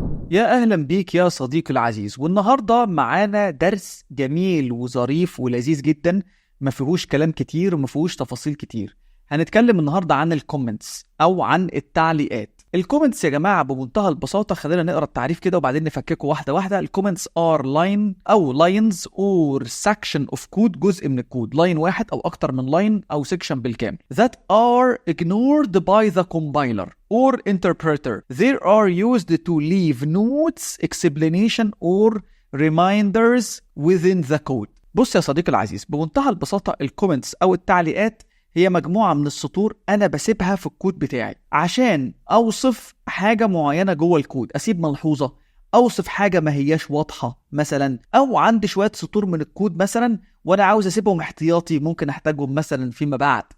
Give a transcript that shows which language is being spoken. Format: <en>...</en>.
<ar>يا أهلا بيك يا صديقي العزيز، والنهاردة معانا درس جميل وظريف ولذيذ جدا. ما فيهوش كلام كتير وما فيهوش تفاصيل كتير. هنتكلم النهاردة عن الكومنتس أو عن التعليقات. الكومنتس يا جماعة بمنتهى البساطة، خلينا نقرأ التعريف كده وبعدين نفككه واحدة واحدة.</ar> <en>الكومنتس are line أو lines or section of code،</en> <ar>جزء من الكود، لاين واحد أو أكتر من لاين أو</ar> <en>section</en> <ar>بالكامل</ar> <en>that are ignored by the compiler or interpreter. They are used to leave notes, explanation or reminders within the code.</en> <ar>بص يا صديقي العزيز، بمنتهى البساطة الكومنتس أو التعليقات هي مجموعة من السطور أنا بسيبها في الكود بتاعي عشان أوصف حاجة معينة جوه الكود، أسيب ملحوظة، أوصف حاجة ما هياش واضحة مثلا، أو عندي شوية سطور من الكود مثلا وأنا عاوز أسيبهم احتياطي ممكن أحتاجهم مثلا فيما بعد.</ar>